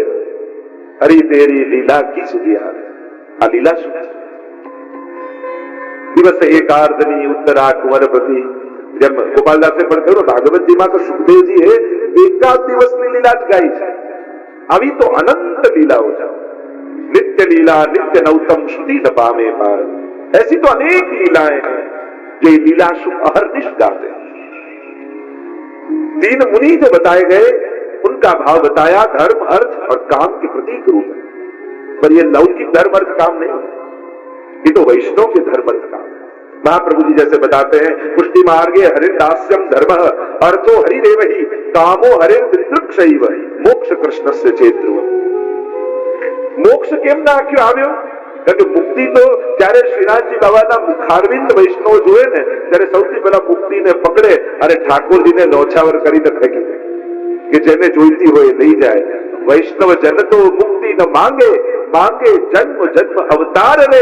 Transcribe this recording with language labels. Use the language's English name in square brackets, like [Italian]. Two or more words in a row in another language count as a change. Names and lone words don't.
[Hindi] हरी तेरी लीला की [Gujarati] સુધી આવે. આ લીલા સુખ છે. દિવસે એકાર્ધની ઉત્તરા કુંવરપતિ. જેમ ગોપાલદાસે પણ કહ્યું ભાગવતજીમાં તો સુખદેવજી એ એકાદ દિવસની લીલા જ ગાઈ છે. આવી તો અનંત લીલાઓ છે. નિત્ય લીલા નિત્ય નૌતમ શ્રુતિ ન પામે પાર. [Hindi] ऐसी तो अनेक लीलाएं हैं जो लीला सुख अहर्निश गाते हैं. 3 मुनि जो बताए गए उनका भाव बताया धर्म, अर्थ और काम के प्रतीक रूप है. पर ये लौकिक धर्म, अर्थ, काम नहीं, ये तो वैष्णव के धर्म, अर्थ, काम है. महाप्रभु जी जैसे बताते हैं [Sanskrit] पुष्टि मार्गे हरिदास्यम धर्म अर्थो हरिदेव ही कामो हरिर्विदृक्षैव मोक्ष कृष्णस्य चेतृव. [Gujarati] મોક્ષ કેમ ના આવ્યો? કારણ કે મુક્તિ તો જ્યારે શ્રીનાથજી બાબાના મુખારવિંદ વૈષ્ણવ જુએ ને ત્યારે સૌથી પહેલા મુક્તિને પકડે અને ઠાકોરજીને લોછાવર કરીને ફેંકી દે કે જેને જોઈતી હોય લઈ જાય. વૈષ્ણવ જન તો મુક્તિ ન માંગે, માંગે જન્મ જન્મ અવતાર રે.